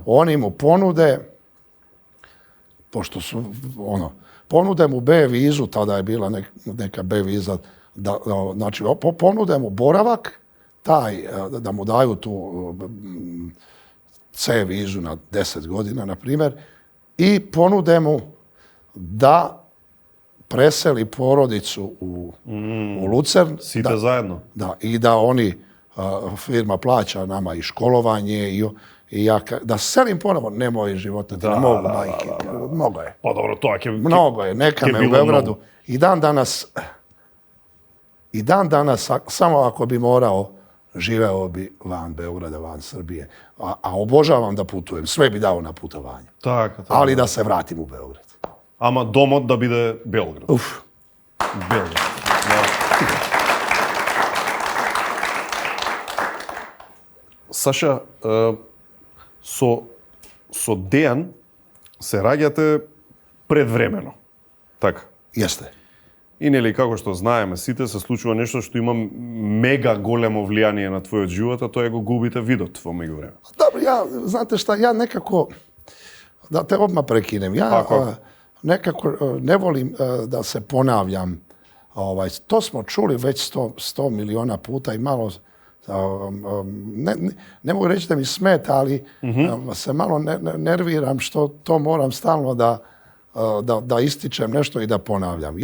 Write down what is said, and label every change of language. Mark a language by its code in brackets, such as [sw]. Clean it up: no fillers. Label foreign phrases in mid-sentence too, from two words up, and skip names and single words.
[sr] Oni mu ponude, pošto su, ponude mu B vizu, tada je bila neka B viza, znači ponude mu boravak, da mu daju tu C vizu na 10 godina, na primjer, i ponude mu da preseli porodicu u Lucern. [mk] Сите заедно. [sr] Da, i da firma plaća nama i školovanje i ja da selim ponovo, nemoj života, ne mogu, majke, mnogo je. [mk] Па добро, тоа ќе [sr] Mnogo je, neka me u Beogradu. I dan danas, samo ako bi morao, živeo bi van Beograda, van Srbije. A obožavam da putujem, sve bi dao na putovanje. [mk] Така. [sr] Ali da se vratim u Beograd. [mk] Ама домот да биде Белград. [sr] Uf. [mk] Белград. Саша, со Дејан се раѓате предвремено. Така. [sr] Jeste. [mk] И нели како што знаеме сите, се случува нешто што има мега големо влијание на твојот живот, а тоа е го губите видот во меѓувреме. [sr] Dobro, znate šta, ja nekako, da te odmah prekinem, ja nekako ne volim da se ponavljam. To smo čuli već 100 miliona puta i malo, ne mogu reći da mi smeta, ali se malo nerviram što to moram stalno da ističem nešto i da ponavljam.